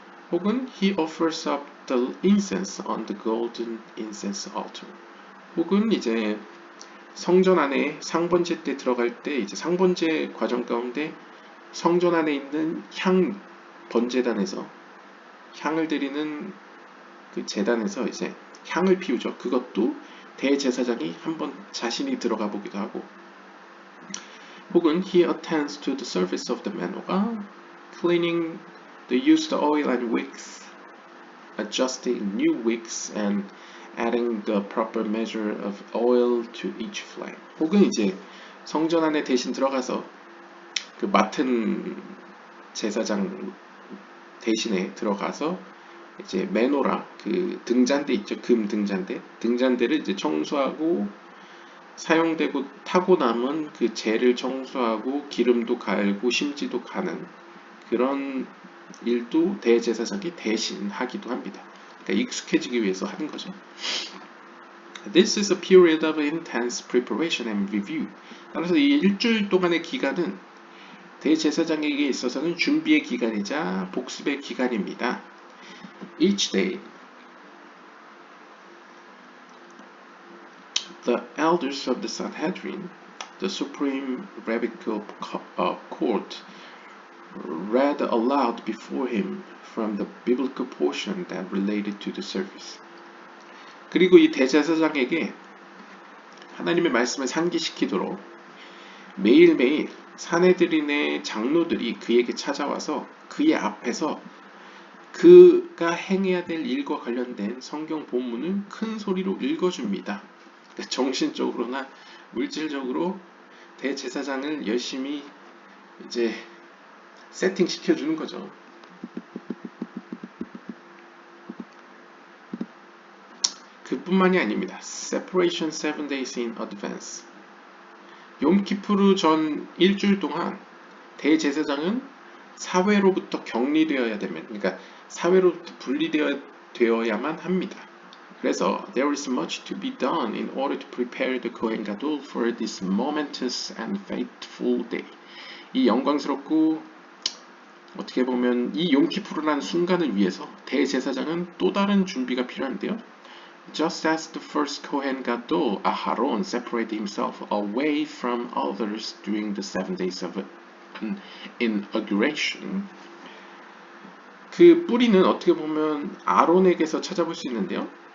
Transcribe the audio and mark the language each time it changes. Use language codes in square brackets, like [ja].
[ko] 혹은 [en] he offers up the incense on the golden incense altar. [ko] 혹은 이제 성전 안에 상번제 때 들어갈 때 이제 상번제 과정 가운데 성전 안에 있는 향 번제단에서 향을 드리는 그 제단에서 이제 향을 피우죠. 그것도 대제사장이 한번 자신이 들어가 보기도 하고, 혹은 [en] he attends to the service of the menorah, cleaning the used oil and wicks, adjusting new wicks and adding the proper measure of oil to each flame. [ko] 혹은 이제 성전 안에 대신 들어가서 그 맡은 제사장 대신에 들어가서 이제 메노라 그 등잔대 있죠. 금 등잔대를 이제 청소하고 사용되고 타고 남은 그 재를 청소하고 기름도 갈고 심지도 가는 그런 일도 대제사장이 대신 하기도 합니다. 그러니까 익숙해지기 위해서 하는 거죠. [en] This is a period of intense preparation and review. [ko] 따라서 이 일주일 동안의 기간은 대제사장에게 있어서는 준비의 기간이자 복습의 기간입니다. [en] Each day, the elders of the Sanhedrin, the supreme rabbinical court, read aloud before him from the biblical portion that related to the service. [ko] 그리고 이 대제사장에게 하나님의 말씀을 상기시키도록 매일매일 산헤드린의 장로들이 그에게 찾아와서 그의 앞에서 그가 행해야 될 일과 관련된 성경 본문을 큰 소리로 읽어줍니다. 정신적으로나 물질적으로 대제사장을 열심히 이제 세팅시켜주는 거죠. 그뿐만이 아닙니다. [en] Separation 7 days in advance. [ko] 욤키푸르 전 일주일 동안 대제사장은 사회로부터 격리되어야 되면, 그러니까 사회로부터 분리되어야만 합니다. 그래서 [en] there is much to be done in order to prepare the Kohen Gadol for this momentous and fateful day. [ko] 이 영광스럽고 어떻게 보면 이 욤키푸르라는 순간을 위해서 대제사장은 또 다른 준비가 필요한데요. [en] Just as the first Kohen Gadol, Aharon, separated himself away from others during the 7 days of inauguration, [ko] 그 뿌리는 어떻게 보면 아론에게서 찾아볼 수 있는데요.